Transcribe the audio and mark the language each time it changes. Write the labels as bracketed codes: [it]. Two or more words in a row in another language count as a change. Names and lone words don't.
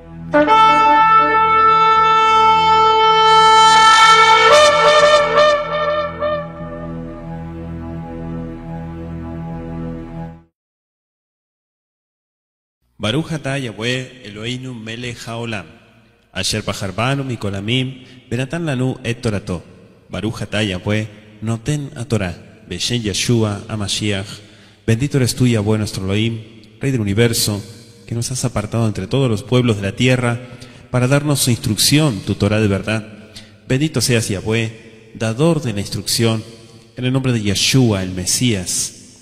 [he] ברוך אתה יהוה אלוהינו מלך העולם, אשר בחר בנו מכל העמים, ונתן לנו את תורתו. ברוך אתה יהוה נותן התורה, בשם ישוע המשיח. [es] Bendito eres tú, Yahweh nuestro Elohim, Rey del universo, que nos has apartado entre todos los pueblos de la tierra para darnos su instrucción, tu Torah de verdad. Bendito seas, Yahweh, dador de la instrucción, en el nombre de Yeshua, el Mesías.